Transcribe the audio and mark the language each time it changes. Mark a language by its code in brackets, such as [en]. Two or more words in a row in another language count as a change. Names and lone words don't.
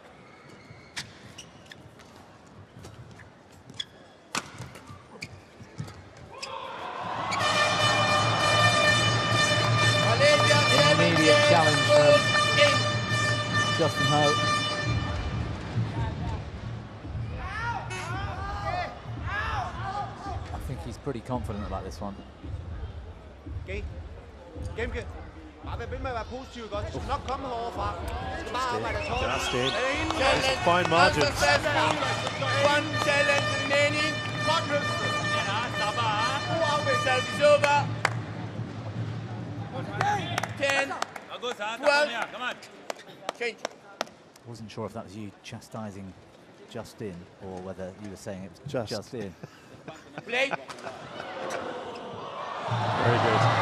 [en] Intermediate challenge from Justin Ho. I think he's pretty confident about this one. Okay. Gemke. [da] Bare vær ved med at være positiv, godt. Det skal nok komme heroverfra. Det skal bare arbejde af tårnet. [en] Just in. Fine margins. One challenge remaining. [da] Godt løft. God afvægt. [en] Service over. 10, 12. Change. Wasn't sure if that was you chastising Justin or whether you were saying it was just in. Play. Very good.